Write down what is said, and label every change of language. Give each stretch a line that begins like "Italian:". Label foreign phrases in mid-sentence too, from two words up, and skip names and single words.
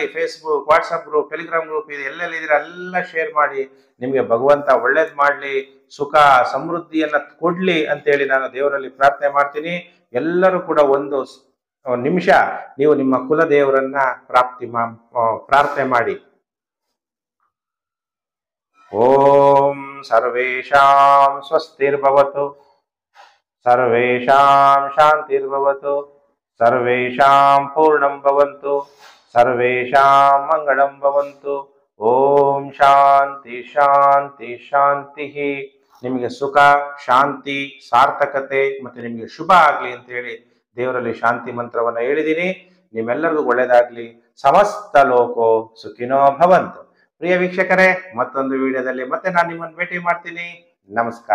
Kannada: ಫೇಸ್ಬುಕ್, ವಾಟ್ಸಪ್ ಗ್ರೂಪ್, ಟೆಲಿಗ್ರಾಮ್ ಗ್ರೂಪ್ ಇದೆ, ಎಲ್ಲೆಲ್ಲಿದ್ದೀರ ಎಲ್ಲ ಶೇರ್ ಮಾಡಿ. ನಿಮ್ಗೆ ಭಗವಂತ ಒಳ್ಳೇದ್ ಮಾಡ್ಲಿ, ಸುಖ ಸಮೃದ್ಧಿಯನ್ನ ಕೊಡ್ಲಿ ಅಂತೇಳಿ ನಾನು ದೇವರಲ್ಲಿ ಪ್ರಾರ್ಥನೆ ಮಾಡ್ತೀನಿ. ಎಲ್ಲರೂ ಕೂಡ ಒಂದು ನಿಮಿಷ ನೀವು ನಿಮ್ಮ ಕುಲ ದೇವರನ್ನ ಪ್ರಾರ್ಥನೆ ಮಾಡಿ.
Sanskrit: ಓಂ ಸರ್ವೇಷಾಂ ಸ್ವಸ್ತಿರ್ಭವತು, ಸರ್ವೇಷಾಂ ಶಾಂತಿರ್ಭವತು, ಸರ್ವೇಷಾಂ ಪೂರ್ಣಂ ಭವಂತು, ಸರ್ವೇಷಾಂ ಮಂಗಳಂ ಭವಂತು. ಓಂ ಶಾಂತಿ ಶಾಂತಿ ಶಾಂತಿ.
Kannada: ನಿಮಗೆ ಸುಖ, ಶಾಂತಿ, ಸಾರ್ಥಕತೆ ಮತ್ತೆ ನಿಮಗೆ ಶುಭ ಆಗ್ಲಿ ಅಂತ ಹೇಳಿ ದೇವರಲ್ಲಿ ಶಾಂತಿ ಮಂತ್ರವನ್ನ ಹೇಳಿದ್ದೀನಿ. ನಿಮ್ಮೆಲ್ಲರಿಗೂ ಒಳ್ಳೇದಾಗ್ಲಿ.
Sanskrit: ಸಮಸ್ತ ಲೋಕೋ ಸುಖಿನೋ ಭವಂತು.
Kannada: ಪ್ರಿಯ ವೀಕ್ಷಕರೇ, ಮತ್ತೊಂದು ವಿಡಿಯೋದಲ್ಲಿ ಮತ್ತೆ ನಾನು ನಿಮ್ಮನ್ನು ಭೇಟಿ ಮಾಡ್ತೀನಿ.